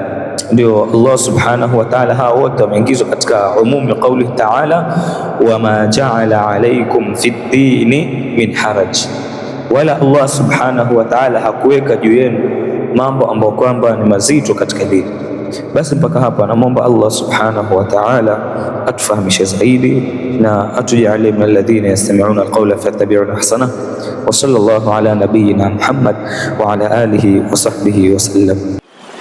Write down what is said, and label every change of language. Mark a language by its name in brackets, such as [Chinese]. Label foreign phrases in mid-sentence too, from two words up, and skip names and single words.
[Swahili] Ndio Allah [Arabic] سبحانه وتعالى, [Swahili] hawa wote wameingizwa katika [Arabic] عموم قوله تعالى وما جعل عليكم في الدين من حرج, [Swahili] wala Allah [Arabic] سبحانه وتعالى [Swahili] hakuweka juu yenu mambo ambayo kwamba ni mazito katika dini. Basi mpaka hapa namwomba Allah [Arabic] سبحانه وتعالى [Swahili] atufahamishe zaidi na atujalie [Arabic] من الذين يستمعون القول فيتبعون أحسنه. وصلى الله على نبينا محمد وعلى آله وصحبه وسلم.